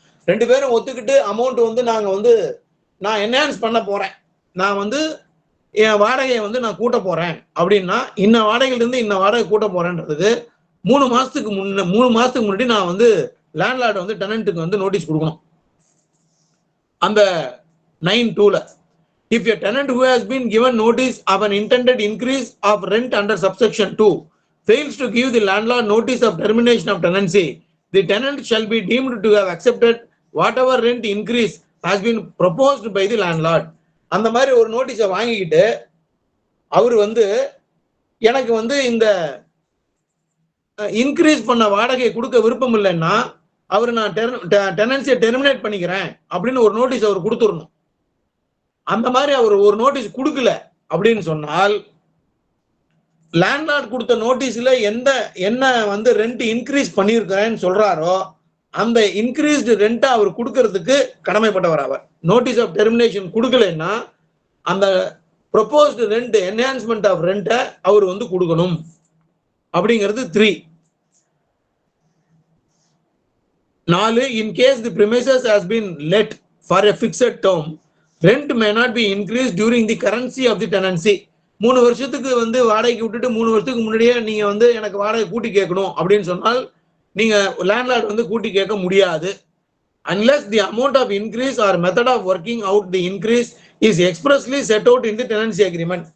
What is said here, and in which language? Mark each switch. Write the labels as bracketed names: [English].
[Tamil] ரெண்டு பேரும் ஒத்துக்கிட்டு அமௌண்ட் வந்து நான் என்ஹான்ஸ் பண்ண போறேன், நான் வந்து என் வாடகையை வந்து நான் கூட்ட போறேன் அப்படின்னா இன்ன வாடகையிலிருந்து இன்ன வாடகை கூட்ட போறேன்றதுக்கு 3 மாசத்துக்கு முன்னாடி நான் வந்து லேண்ட்லார்ட் வந்து டெனன்ட்டுக்கு வந்து நோட்டீஸ் கொடுக்கணும். அந்த 9(2)ல [English] if a tenant who has been given notice of an intended increase of rent under subsection 2 fails to give the landlord notice of termination of tenancy, the tenant shall be deemed to have accepted whatever rent increase has been proposed by the landlord. [Tamil] அந்த மாதிரி ஒரு நோட்டீஸை வாங்கிக்கிட்டு அவர் வந்து எனக்கு வந்து இந்த increase பண்ண வாடகை கொடுக்க விருப்பம் இல்லைன்னா அவர் நான் டெனன்சியை டெர்மினேட் பண்ணிக்கிறேன் அப்படின்னு ஒரு நோட்டீஸ் அவர் கொடுத்துடணும். அந்த மாதிரி அவர் ஒரு நோட்டீஸ் கொடுக்கல அப்படின்னு சொன்னால் லேண்ட்லார்ட் கொடுத்த நோட்டீஸ்ல என்ன வந்து ரெண்ட் இன்க்ரீஸ் பண்ணியிருக்கிறேன்னு சொல்றாரோ அந்த இன்க்ரீஸ்டு ரெண்டை அவர் கொடுக்கறதுக்கு கடமைப்பட்டவர் அவர். நோட்டீஸ் ஆஃப் டெர்மினேஷன் கொடுக்கலன்னா அந்த ப்ரொபோஸ்டு ரெண்ட் என்ஹான்ஸ்மெண்ட் ஆஃப் ரெண்டை அவர் வந்து கொடுக்கணும் அப்படிங்கிறது 3. [English] 4 in case the premises has been let for a fixed term, rent may not be increased during the currency of the tenancy. [Tamil] 3 வருஷத்துக்கு வந்து வாடகைக்கு விட்டுட்டு 3 வருஷத்துக்கு முன்னாடியே நீங்க வந்து எனக்கு வாடகை கூட்டி கேட்கணும் அப்படின்னு சொன்னால் நீங்க லேண்ட்லார்ட் வந்து கூட்டி கேட்க முடியாது. [English] unless the amount of increase or method of working out the increase is expressly set out in the tenancy agreement.